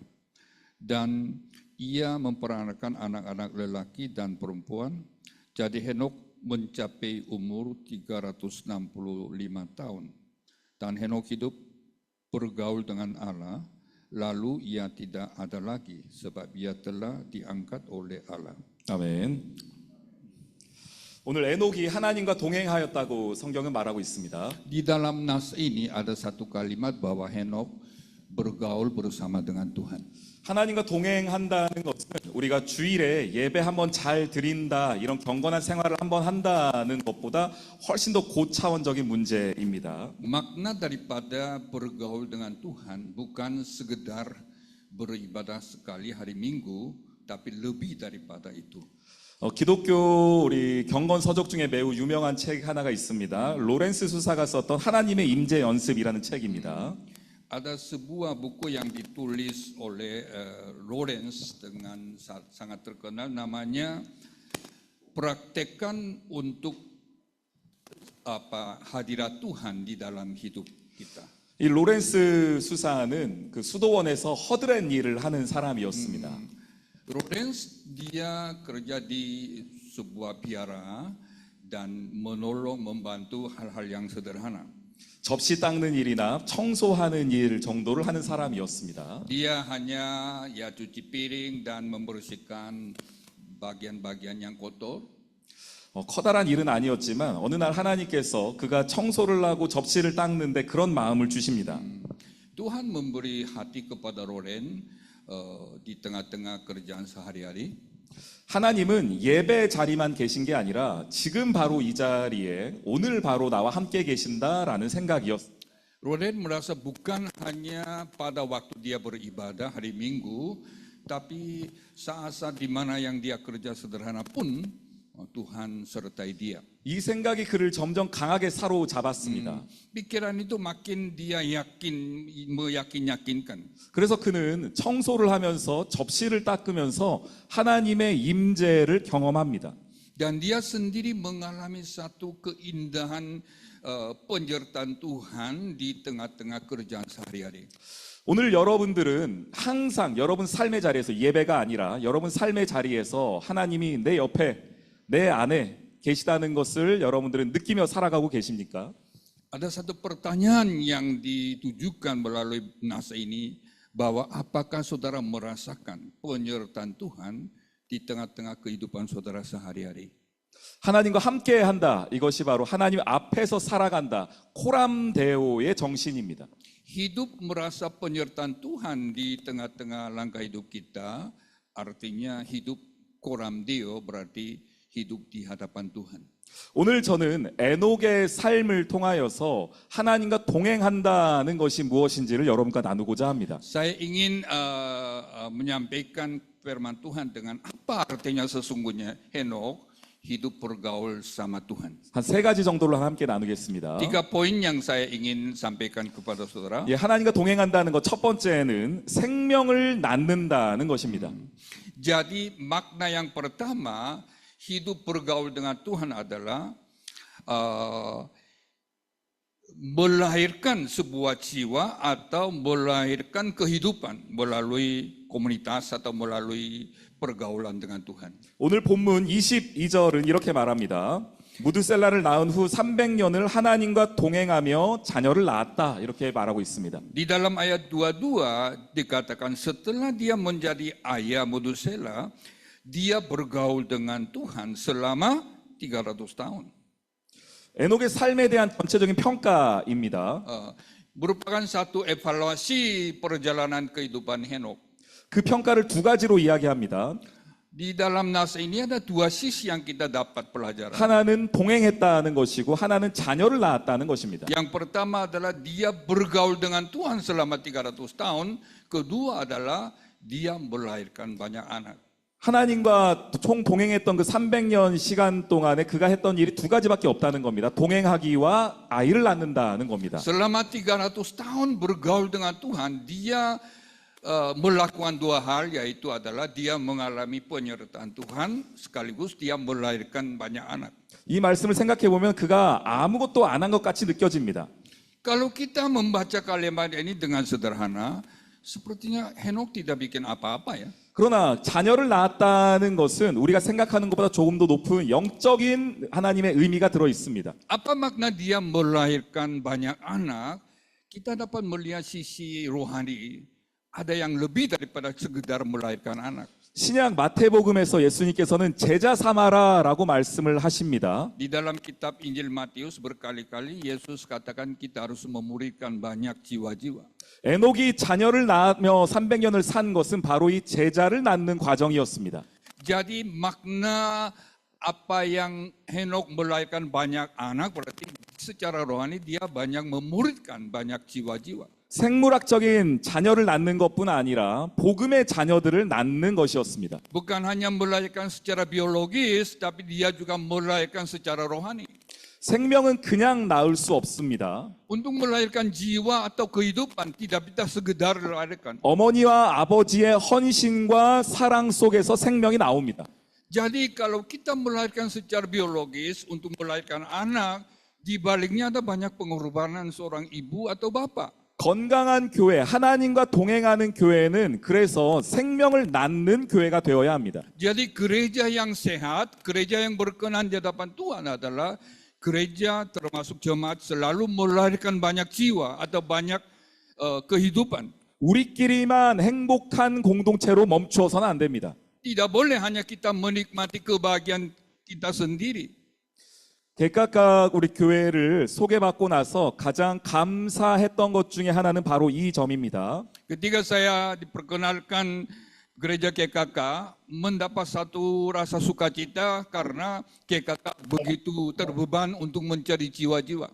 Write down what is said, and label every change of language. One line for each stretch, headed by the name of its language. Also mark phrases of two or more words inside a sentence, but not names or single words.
Indonesian: Dan ia memperanakan anak-anak lelaki dan perempuan. Jadi Henokh mencapai umur 365 tahun. Dan Henokh hidup bergaul dengan Allah, lalu ia tidak ada lagi sebab ia telah diangkat oleh Allah.
Korean: 아멘. 오늘 에녹이 하나님과 동행하였다고 성경은 말하고 있습니다.
Indonesian: Di dalam nas ini ada satu kalimat bahwa Henokh bergaul bersama dengan Tuhan.
Korean: 하나님과 동행한다는 것은 우리가 주일에 예배 한번 잘 드린다, 이런 경건한 생활을 한번 한다는 것보다 훨씬 더 고차원적인 문제입니다.
Indonesian: Makna daripada bergaul dengan Tuhan bukan sekedar beribadah sekali hari Minggu, tapi lebih daripada itu.
Korean: 기독교 우리 경건 서적 중에 매우 유명한 책 하나가 있습니다. 로렌스 수사가 썼던 하나님의 임재 연습이라는 책입니다.
Indonesian: Ada sebuah buku yang ditulis oleh Lawrence dengan sangat terkenal, namanya Praktekkan untuk hadirat Tuhan di dalam hidup kita.
Korean: 이 로렌스 수사는 그 수도원에서 허드렛 일을 하는 사람이었습니다.
Indonesian: Lawrence dia kerja di sebuah biara dan menolong membantu hal-hal yang sederhana.
Korean: 접시 닦는 일이나 청소하는 일 정도를 하는 사람이었습니다.
Indonesian: Dia hanya cuci piring dan membersihkan bagian-bagian yang kotor.
Korean: 커다란 일은 아니었지만 어느 날 하나님께서 그가 청소를 하고 접시를 닦는데 그런 마음을 주십니다.
Indonesian: Tuhan memberi hati kepada Lawrence di tengah-tengah kerjaan sehari-hari.
Korean: 하나님은 예배 자리만 계신 게 아니라 지금 바로 이 자리에 오늘 바로 나와 함께 계신다라는 생각이었어요.
Indonesian: Lawrence merasa bukan hanya pada waktu dia beribadah hari Minggu, tapi saat-saat di mana yang dia kerja sederhana pun Tuhan sertai dia.
Korean: 이 생각이 그를 점점 강하게 사로잡았습니다.
Indonesian: Pikiran itu makin dia meyakinkan.
Korean: 그래서 그는 청소를 하면서 접시를 닦으면서 하나님의 임재를 경험합니다.
Indonesian: Dan dia sendiri mengalami satu keindahan penyertaan Tuhan di tengah-tengah kerjaan sehari-hari.
Korean: 오늘 여러분들은 항상 여러분 삶의 자리에서 예배가 아니라 여러분 삶의 자리에서 하나님이 내 옆에 내 안에 계시다는 것을 여러분들은 느끼며 살아가고 계십니까?
Indonesian: Ada satu pertanyaan yang ditujukan melalui nas ini, bahwa apakah saudara merasakan penyertaan Tuhan di tengah-tengah kehidupan saudara sehari-hari?
Korean: 하나님과 함께 한다. 이것이 바로 하나님 앞에서 살아간다. 코람데오의 정신입니다.
Indonesian: Hidup merasa penyertaan Tuhan di tengah-tengah langkah hidup kita, artinya hidup
Latin: koram deo,
Indonesian: berarti hidup di hadapan Tuhan.
Korean: 오늘 저는 에녹의 삶을 통하여서 하나님과 동행한다는 것이 무엇인지를 여러분과 나누고자 합니다.
Indonesian: Saya ingin menyampaikan firman Tuhan dengan apa artinya sesungguhnya Henokh hidup bergaul sama Tuhan.
Korean: 한 세 가지 정도로 함께 나누겠습니다.
Indonesian: 3 poin yang saya ingin sampaikan kepada saudara.
Korean: 예, 하나님과 동행한다는 것 첫 번째는 생명을 낳는다는 것입니다.
Indonesian: Jadi makna yang pertama, hidup bergaul dengan Tuhan adalah melahirkan sebuah jiwa atau melahirkan kehidupan melalui komunitas atau melalui pergaulan dengan Tuhan.
Korean: 오늘 본문 22절은 이렇게 말합니다. 무드셀라를 낳은 후 300년을 하나님과 동행하며 자녀를 낳았다. 이렇게 말하고 있습니다.
Indonesian: Di dalam ayat 22 dikatakan setelah dia menjadi ayah Metusela, dia bergaul dengan Tuhan selama 300 tahun.
Korean: 에녹의 삶에 대한 전체적인 평가입니다.
Indonesian: merupakan satu evaluasi perjalanan kehidupan Henokh.
Korean: 그 평가를 두 가지로 이야기합니다.
Indonesian: Di dalam nas ini ada dua sisi yang kita dapat pelajaran.
Korean: 하나는 동행했다는 것이고 하나는 자녀를 낳았다는 것입니다.
Indonesian: Yang pertama adalah dia bergaul dengan Tuhan selama 300 tahun. Kedua adalah dia melahirkan banyak anak.
Korean: 하나님과 총 동행했던 그 300년 시간 동안에 그가 했던 일이 두 가지밖에 없다는 겁니다. 동행하기와 아이를 낳는다는 겁니다.
Indonesian: Selama 300 tahun bergaul dengan Tuhan, dia melakukan dua hal, yaitu adalah dia mengalami penyertaan Tuhan sekaligus dia melahirkan banyak anak.
Korean: 이 말씀을 생각해 보면 그가 아무것도 안 한 것 같이 느껴집니다.
Indonesian: Kalau kita membaca kalimat ini dengan sederhana, sepertinya Henok tidak bikin apa-apa ya.
Korean: 그러나 자녀를 낳았다는 것은 우리가 생각하는 것보다 조금 더 높은 영적인 하나님의 의미가 들어 있습니다.
Indonesian: Apa makna dia melahirkan banyak anak? Kita dapat melihat sisi rohani. Ada yang lebih daripada sekedar melahirkan anak.
Korean: 신약 마태복음에서 예수님께서는 제자 삼아라라고 말씀을 하십니다.
Indonesian: Di dalam kitab Injil Matius berkali-kali Yesus katakan kita harus memuridkan banyak jiwa-jiwa.
Korean: 에녹이 자녀를 낳으며 300년을 산 것은 바로 이 제자를 낳는 과정이었습니다.
Indonesian: Jadi makna apa yang Henok melahirkan banyak anak berarti secara rohani dia banyak memuridkan banyak jiwa-jiwa.
Korean: 생물학적인 자녀를 낳는 것뿐 아니라 복음의 자녀들을 낳는 것이었습니다.
Indonesian: Bukan hanya melahirkan secara biologis, tapi dia juga melahirkan secara rohani.
Korean: 생명은 그냥 낳을 수 없습니다.
Indonesian: Untuk melahirkan jiwa atau kehidupan tidak bisa sekedar melahirkan.
Korean: 어머니와 아버지의 헌신과 사랑 속에서 생명이 나옵니다.
Indonesian: Jadi kalau kita melahirkan secara biologis untuk melahirkan anak, di baliknya ada banyak pengorbanan seorang ibu atau bapak.
Korean: 건강한 교회, 하나님과 동행하는 교회는 그래서 생명을 낳는 교회가 되어야 합니다.
Indonesian: Jadi gereja yang sehat, gereja yang berkenan di hadapan Tuhan adalah gereja termasuk jemaat selalu melahirkan banyak jiwa atau banyak kehidupan.
Korean: 우리끼리만 행복한 공동체로 멈추어서는 안 됩니다.
Indonesian: Tidak boleh hanya kita menikmati kebahagiaan kita sendiri.
Korean: 개각각 우리 교회를 소개받고 나서 가장 감사했던 것 중에 하나는 바로 이 점입니다.
Indonesian: Ketika saya diperkenalkan gereja KKK, mendapat satu rasa sukacita karena KKK begitu terbeban untuk mencari jiwa-jiwa.